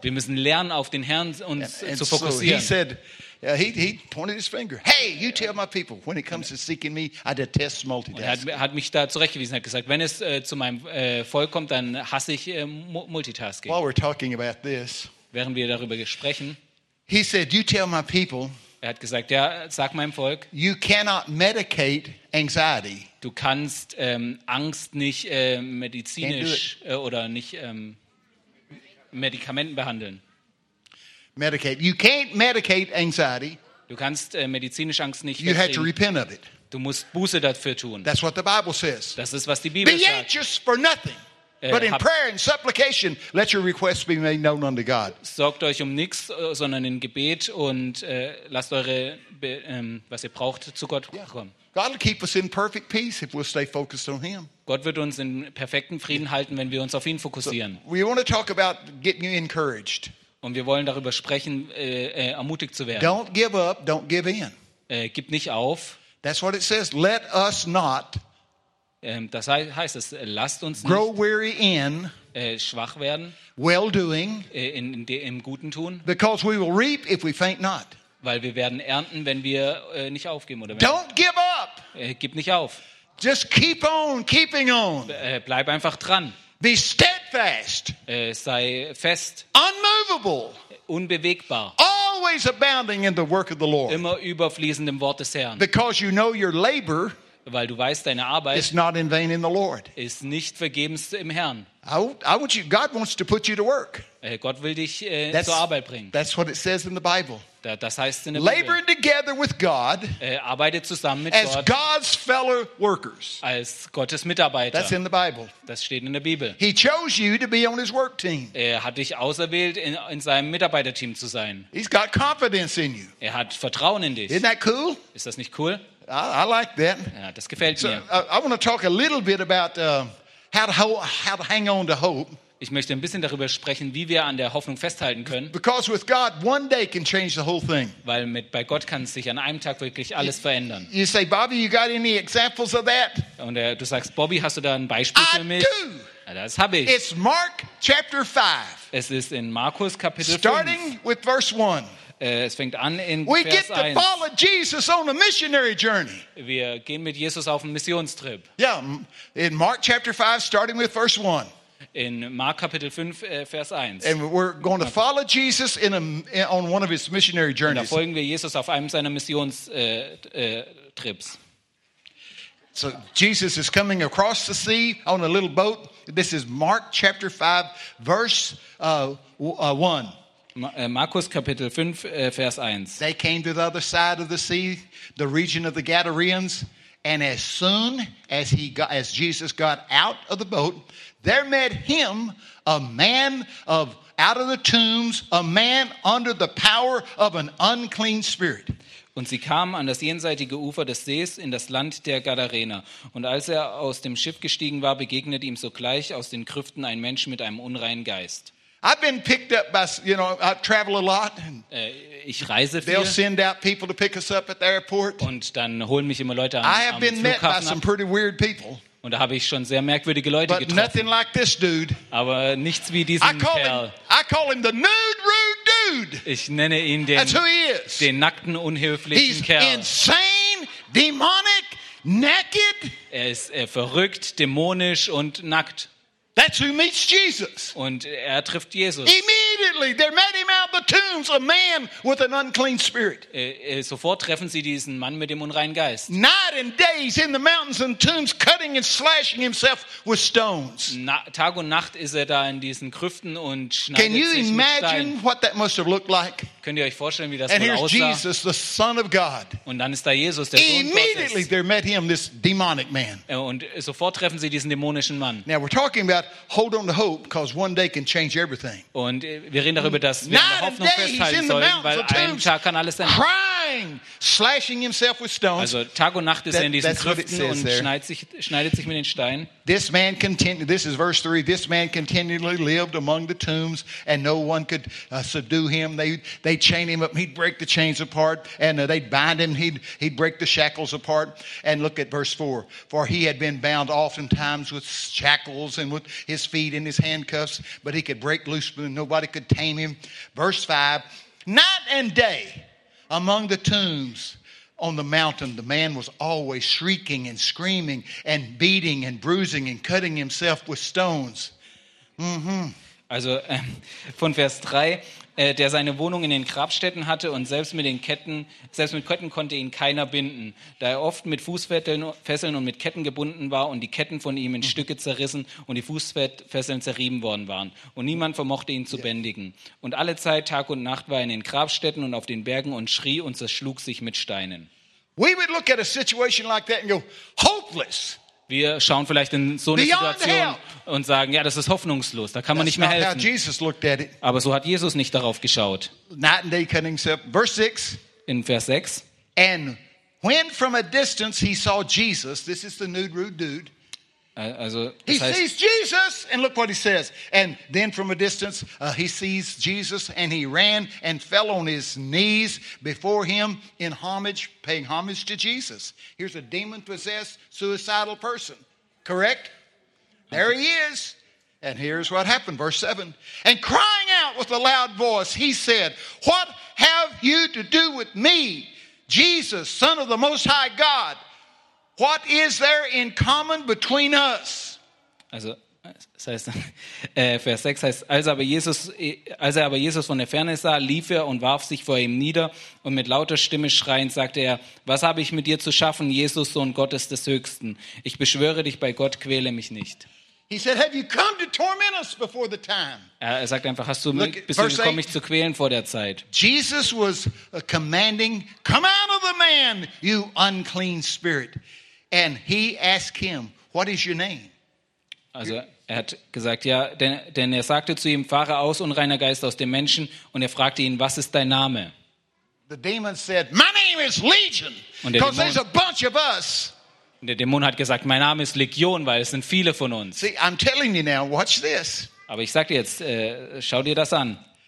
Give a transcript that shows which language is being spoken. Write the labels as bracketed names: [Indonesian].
[German] Wir müssen lernen, auf den Herrn uns zu fokussieren. [English] So he said, he pointed his finger. Hey, you tell my people, when it comes to seeking me, I detest multitasking. [German] Er hat mich da zurechtgewiesen. Hat gesagt, wenn es zu meinem Volk kommt, dann hasse ich Multitasking. [English] While we're talking about this, [German] während wir darüber sprechen, [English] he said, you tell my people. [German] Er hat gesagt, ja, sag meinem Volk. [English] You cannot medicate anxiety. [German] Du kannst Angst nicht medizinisch oder nicht Medikamenten behandeln. [English] Medicate. You can't medicate anxiety. [German] Du kannst medizinisch Angst nicht. [English] You have to repent of it. [German] Du musst Buße dafür tun. [English] That's what the Bible says. [German] Das ist, was die Bibel sagt. [English] Be anxious for nothing. But in prayer and supplication, let your requests be made known unto God. [German] Sorgt euch um nichts, sondern in Gebet und lasst eure, was ihr braucht, zu Gott kommen. [English] God will keep us in perfect peace if we'll stay focused on Him. [German] Gott wird uns in perfekten Frieden halten, wenn wir uns auf ihn fokussieren. [English] So we want to talk about getting encouraged. [German] Und wir wollen darüber sprechen, ermutigt zu werden. [English] Don't give up. Don't give in. [German] Gib nicht auf. [English] That's what it says. Let us not. [German] Das heißt es, lasst uns nicht [English] grow weary in, [German] schwach werden, [English] well doing, [German] im Guten tun, [English] because we will reap if we faint not. [German] Weil wir werden ernten, wenn wir nicht aufgeben. Oder [English] don't give up. [German] Gib nicht auf. [English] Just keep on keeping on. [German] Bleib einfach dran. [English] Be steadfast. [German] Sei fest. [English] Unmovable. [German] Unbewegbar. [English] Always abounding in the work of the Lord. [German] Immer überfließend im Wort des Herrn. [English] Because you know your labor. [German] Weil du weißt, deine Arbeit [English] is not in vain in the Lord. [German] Ist nicht vergebens im Herrn. [English] I want you, God wants to put you to work. [German] Gott will dich [English] that's, [German] zur Arbeit bringen. [English] That's what it says in the Bible. [German] Das heißt in der [English] Labor [German] Bibel. [English] Together with God. [German] Arbeitet zusammen mit [English] as [German] Gott. [English] As God's fellow workers. [German] Als Gottes Mitarbeiter. [English] That's in the Bible. [German] Das steht in der Bibel. [English] He chose you to be on His work team. [German] Er hat dich auserwählt, in seinem Mitarbeiterteam zu sein. [English] He's got confidence in you. [German] Er hat Vertrauen in dich. [English] Isn't that cool? [German] Ist das nicht cool? [English] I like that. [German] Ja, das gefällt mir. [English] So, I want to talk a little bit about how to hang on to hope. [German] Ich möchte ein bisschen darüber sprechen, wie wir an der Hoffnung festhalten können. [English] Because with God, one day can change the whole thing. [German] Weil bei Gott kann sich an einem Tag wirklich alles verändern. [English] You say, Bobby, you got any examples of that? [German] Und du sagst, Bobby, hast du da ein Beispiel für mich? [English] I do. [German] Ja, das habe ich. [English] It's Mark chapter 5. [German] Es ist in Markus Kapitel 5. [English] Starting with verse 1. [German] Es fängt an in [English] we [German] Vers [English] get to [German] 1. [English] Follow Jesus on a missionary journey. [German] Wir gehen mit Jesus auf einen Missionstrip. [English] Yeah, in Mark chapter 5, starting with verse 1. [German] In Mark Kapitel 5, Vers 1. [English] And we're going to follow Jesus on one of his missionary journeys. [German] Und da folgen wir Jesus auf einem seiner Missionstrips. [English] So Jesus is coming across the sea on a little boat. This is Mark chapter 5, verse 1. [German] Markus Kapitel 5 Vers 1. [English] They came to the other side of the sea, the region of the Gadareans, and as soon as Jesus got out of the boat, there met him a man of out of the tombs, a man under the power of an unclean spirit. [German] Und sie kamen an das jenseitige Ufer des Sees in das Land der Gadarener. Und als er aus dem Schiff gestiegen war, begegnete ihm sogleich aus den Krüften ein Mensch mit einem unreinen Geist. [English] I've been picked up by, you know, I travel a lot. [German] Ich reise viel. [English] They'll send out people to pick us up at the airport. [German] Und dann holen mich immer Leute am Flughafen ab. [English] I have been met by some pretty weird people. [German] Und da habe ich schon sehr merkwürdige Leute getroffen. [English] But nothing like this dude. [German] Aber nichts wie diesen Kerl. [English] I call him the nude, rude dude. [German] Ich nenne ihn den nackten, unhöflichen Kerl. [English] He's insane, demonic, naked. [German] Er ist verrückt, dämonisch und nackt. [English] That's who meets Jesus. [German] Und trifft Jesus. [English] Immediately, they met him out of the tombs, a man with an unclean spirit. [German] Sofort treffen sie diesen Mann mit dem unreinen Geist. [English] Night and days in the mountains and tombs, cutting and slashing himself with stones. [German] Tag und Nacht ist da in diesen Krüften und schneidet sich mit Steinen. [English] Can you imagine what that must have looked like? [German] Könnt ihr euch vorstellen, wie das [English] and [German] wohl aussah? [English] And here's Jesus, the Son of God. [German] Und dann ist da Jesus, der Sohn Gottes. [English] Immediately, they met him, this demonic man. [German] Und sofort treffen sie diesen dämonischen Mann. [English] Now we're talking about hold on to hope, because one day can change everything. [German] Und wir reden darüber, dass wir an der Hoffnung festhalten sollen, weil ein Tag kann alles ändern. [English] dying, slashing himself with stones. [German] Also Tag und Nacht ist er in diesen Grüften und schneidet sich mit den Steinen. [English] This man continued. This is verse 3. This man continually lived among the tombs, and no one could subdue him. They'd chain him up. He'd break the chains apart, and they'd bind him. He'd break the shackles apart. And look at verse 4. For he had been bound oftentimes with shackles and with his feet in his handcuffs, but he could break loose, and nobody could tame him. Verse 5. Night and day, among the tombs on the mountain, the man was always shrieking and screaming and beating and bruising and cutting himself with stones. Mm-hmm. [German] Also von Vers 3, der seine Wohnung in den Grabstätten hatte und selbst mit Ketten konnte ihn keiner binden, da er oft mit Fußfesseln und mit Ketten gebunden war und die Ketten von ihm in Stücke zerrissen und die Fußfesseln zerrieben worden waren und niemand vermochte ihn zu bändigen. Und alle Zeit, Tag und Nacht, war er in den Grabstätten und auf den Bergen und schrie und zerschlug sich mit Steinen. [English] We would look at a situation like that and go, hopeless. [German] Wir schauen vielleicht in so eine Situation und sagen, ja, das ist hoffnungslos, da kann man nicht mehr helfen. [English] Jesus looked at it. [German] Aber so hat Jesus nicht darauf geschaut. [English] Night and day cutting himself. Verse 6. [German] In Vers 6. [English] And when from a distance he saw Jesus, this is the nude, rude dude. [German] Also, [English] sees Jesus and look what he says. And then from a distance he sees Jesus and he ran and fell on his knees before him in homage, paying homage to Jesus. Here's a demon-possessed, suicidal person. Correct? Okay. There he is. And here's what happened. Verse 7. And crying out with a loud voice, he said, "What have you to do with me, Jesus, Son of the Most High God? What is there in common between us?" [German] Also, das heißt, Vers 6 heißt, als er aber Jesus von der Ferne sah, lief er und warf sich vor ihm nieder und mit lauter Stimme schreiend sagte er, "Was habe ich mit dir zu schaffen, Jesus, Sohn Gottes des Höchsten? Ich beschwöre dich bei Gott, quäle mich nicht." [English] He said, "Have you come to torment us before the time?" [German] Er sagt einfach, hast du bist du gekommen, mich zu quälen vor der Zeit? [English] Jesus was commanding, "Come out of the man, you unclean spirit." And he asked him, "What is your name?" [German] Also er hat gesagt, ja, denn er sagte zu ihm, fahre aus, unreiner Geist aus dem Menschen, und er fragte ihn, was ist dein Name? [English] The demon said, "My name is Legion, because there's a bunch of us." [German] Der Dämon hat gesagt, mein Name ist Legion, weil es sind viele von uns. [English] See, I'm telling you now, watch this. [German] Aber ich sag dir jetzt, schau dir das an.